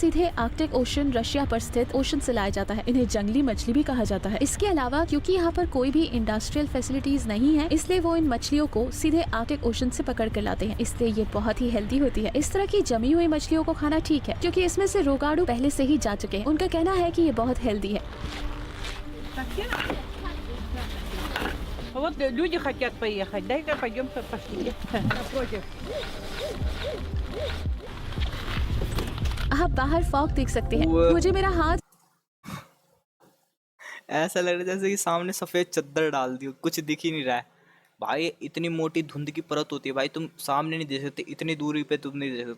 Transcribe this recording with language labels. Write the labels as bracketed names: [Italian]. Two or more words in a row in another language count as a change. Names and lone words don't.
[Hindi] सीधे आर्कटिक ओशन रशिया पर स्थित ओशन से लाया जाता है। इन्हें जंगली मछली भी कहा जाता है। इसके अलावा क्योंकि यहाँ पर कोई भी [English] industrial facilities [Hindi] नहीं है, इसलिए वो इन मछलियों को सीधे आर्कटिक ओशन से पकड़ कर लाते हैं। इसलिए ये बहुत ही हेल्दी होती है। इस तरह की जमी हुई मछलियों को खाना ठीक है क्योंकि इसमें से रोगाणु पहले से ही जा चुके हैं। उनका कहना है कि ये बहुत हेल्दी है। [Russian] Вот люди хотят поехать. Дай-ка пойдем пошли. Напротив. [Hindi] आप बाहर फॉग देख सकते हैं। वो- मुझे मेरा हाथ ऐसा लग रहा है जैसे कि सामने सफेद चद्दर डाल दी हो, कुछ दिख ही नहीं रहा है भाई। इतनी मोटी धुंध की परत होती है भाई, तुम सामने नहीं देख सकते, इतनी दूरी पे तुम नहीं देख सकते।